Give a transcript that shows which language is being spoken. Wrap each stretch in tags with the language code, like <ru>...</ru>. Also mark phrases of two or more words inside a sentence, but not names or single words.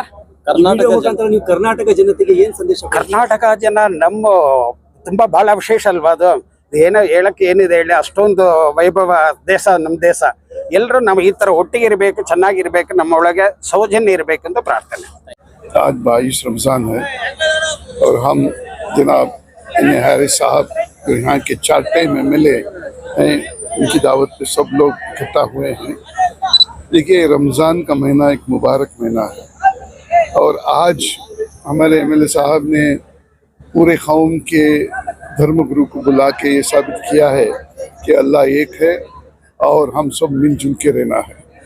<kn>ನೀವು ಕರ್ನಾಟಕ ಜನತೆಗೆ ಏನ್ ಸಂದೇಶ? ಕರ್ನಾಟಕ ಜನ ನಮ್ಮ ತುಂಬಾ ಬಹಳ ವಿಶೇಷ ಅಲ್ವಾ ಅದು. ಏನೋ ಹೇಳಕ್ಕೆ ಏನಿದೆ ಹೇಳಿ, ಅಷ್ಟೊಂದು ವೈಭವ ದೇಶ ನಮ್ಮ ದೇಶ. ಎಲ್ಲರೂ ನಾವು ಈ ತರ ಒಟ್ಟಿಗೆ ಇರಬೇಕು, ಚೆನ್ನಾಗಿರ್ಬೇಕು, ನಮ್ಮ ಒಳಗೆ ಸೌಜನ್ಯ ಇರಬೇಕಂತ ಪ್ರಾರ್ಥನೆ.</kn> <hi>आज 22 रमज़ान है और हम जनाब हारिस साहब जो यहाँ के 4 टाइम MLA हैं, उनकी दावत पे सब लोग इकट्ठा हुए हैं। देखिए, रमज़ान का महीना एक मुबारक महीना है और आज हमारे MLA साहब ने पूरे कौम के धर्मगुरु को बुला के ये साबित किया है कि अल्लाह एक है और हम सब मिलजुल के रहना है।</hi>